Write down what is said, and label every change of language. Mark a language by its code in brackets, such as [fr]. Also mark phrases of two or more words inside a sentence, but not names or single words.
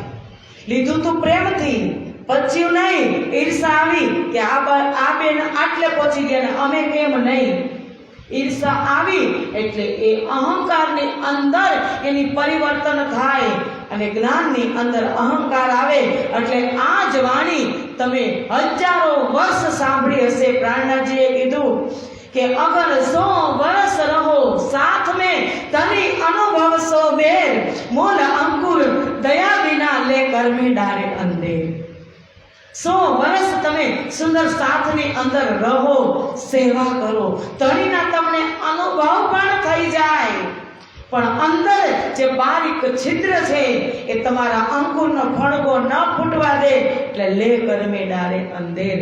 [gu] લીધું તું પ્રેમથી, પચ્યું નહીં, ઈર્ષા આવી કે આ બેન આટલે પહોંચી ગયા ને અમે કેમ નહીં, ઈર્ષા આવી એટલે એ અહંકારની અંદર એની પરિવર્તન થાય, અને જ્ઞાનની અંદર અહંકાર આવે એટલે આ જ વાણી તમે હજારો વર્ષ સાંભળી હશે। પ્રાણનાથજીએ કીધું કે અગર 100 વર્ષ રહો સાથ [hi] में तनी अनुभव सो बेर, मोल अंकुर दया बिना ले कर में डारे अंधेर। [gu] 100 વર્ષ તમે સુંદર સાથની અંદર રહો, સેવા કરો, તણીના તમને અનુભવ પણ થઈ જાય, પણ અંદર જે બારીક છિદ્ર છે એ તમારા અંકુરનો ફણગો ન ફૂટવા દે, એટલે [hi] ले करमे डारे अंधेर।